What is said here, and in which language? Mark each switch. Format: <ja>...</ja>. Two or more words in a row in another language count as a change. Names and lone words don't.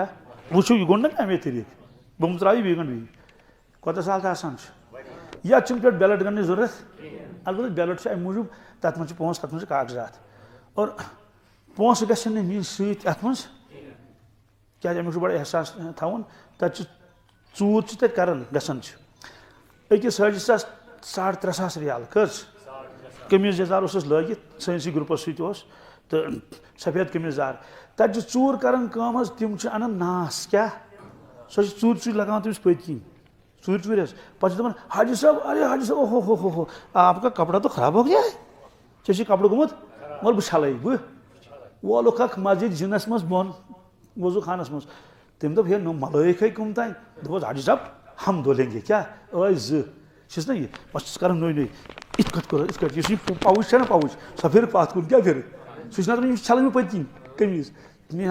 <ks>وٕچھِو یہِ گوٚو نہ امے طریٖقہٕ بہٕ مٕژراو یہِ بیٚیہِ گنڈٕ بیٚیہِ کوتاہ سہل تہٕ آسان چھُ یتھ چھُنہٕ پٮ۪ٹھ بیلٹ گنڈنٕچ ضروٗرت البتہ بیلٹ چھُ امہِ موٗجوٗب تتھ منٛز چھِ پونٛسہٕ تتھ منٛز چھِ کاغذات اور پونٛسہٕ گژھن نہٕ نِنۍ سۭتۍ اتھ منٛز کیٛازِ امیُک چھُ بڑٕ احساس تھاوُن تتہِ چھُ ژوٗر چھِ تتہِ کران گژھان چھِ أکِس حٲجِس آسہٕ 3.5 رِیال کٔژ قمیٖض یزار اوس اَسہِ لٲگِتھ سٲنسٕے گرُپس سۭتۍ اوس تہٕ سفید قمیٖض یزار تتہِ چھِ ژوٗر کران کٲم حظ تِم چھِ انان ناس کیٛاہ سۄ چھِ ژوٗرِ لگاوان تٔمِس پٔتۍ کِنۍ ژوٗرِ حظ پتہٕ چھِ دپان حاجی صٲب ارے حاجی صٲب اوہ ہو ہو ہو</ks> <ur>آپ کا کپڑا تو خراب ہو گیا ہے</ur> <ks>ژےٚ چھُے کپڑٕ گوٚمُت وَلہٕ بہٕ چھلے بہٕ وولُکھ اکھ مسجد جِنس منٛز بۄن وضوٗ خانس منٛز تٔمۍ دوٚپ ہے ملٲیِک ہے کٕم تانۍ دوٚپُس حاجی صٲب</ks> <ur>ہم دھولیں گے</ur> <ks>کیٛاہ ٲسۍ 2 چھِس نا یہِ بس چھِس کران نٔے یِتھ کٲٹھۍ کوٚر یِتھ کٲٹھۍ یُس یہِ پاوُچ چھےٚ نا پاوُچ سۄ پھِرِ پتھ کُن کیٛاہ پھِرِ سُہ چھُ نہ دپان یِم چھِ چھلان مےٚ پٔتۍ کِنۍ قمیٖض مےٚ</ks>